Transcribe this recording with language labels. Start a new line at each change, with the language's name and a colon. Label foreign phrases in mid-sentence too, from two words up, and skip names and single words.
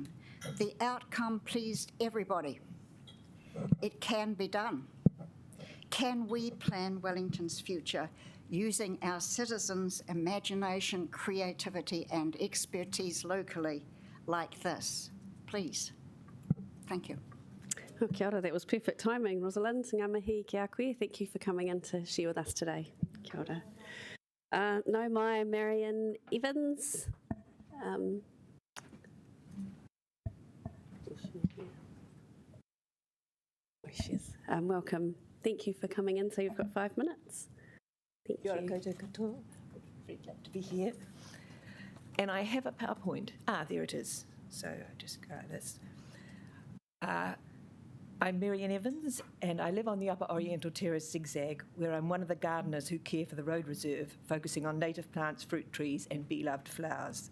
English: The outcome pleased everybody. It can be done. Can we plan Wellington's future using our citizens' imagination, creativity and expertise locally like this? Please. Thank you.
Māori: Oh, kia ora,
English: that was perfect timing, Rosalind.
Māori: Ngā mihi ki a koe.
English: Thank you for coming in to share with us today.
Māori: Kia ora. No mai Marion Evans.
English: Oh, she is. Welcome. Thank you for coming in. So you've got 5 minutes. Thank you.
Māori: Kia ora koutou katoa.
English: Very glad to be here. And I have a PowerPoint. There it is. So I just go like this. I'm Marion Evans, and I live on the Upper Oriental Terrace Zigzag, where I'm one of the gardeners who care for the road reserve, focusing on native plants, fruit trees, and bee-loved flowers.